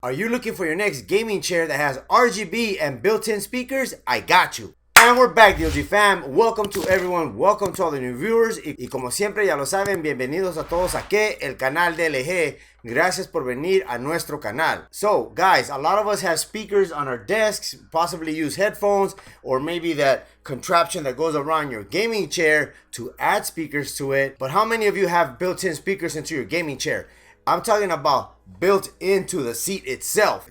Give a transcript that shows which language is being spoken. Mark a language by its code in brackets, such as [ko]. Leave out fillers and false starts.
[en] Are you looking for your next gaming chair that has RGB and built-in speakers? I got you. And we're back, DLG fam. Welcome to everyone. Welcome to all the new viewers. [es] Y como siempre ya lo saben, bienvenidos a todos aquí, el canal de LG. Gracias por venir a nuestro canal. [en] So, guys, a lot of us have speakers on our desks, possibly use headphones, or maybe that contraption that goes around your gaming chair to add speakers to it. But how many of you have built-in speakers into your gaming chair? I'm talking about built into the seat itself.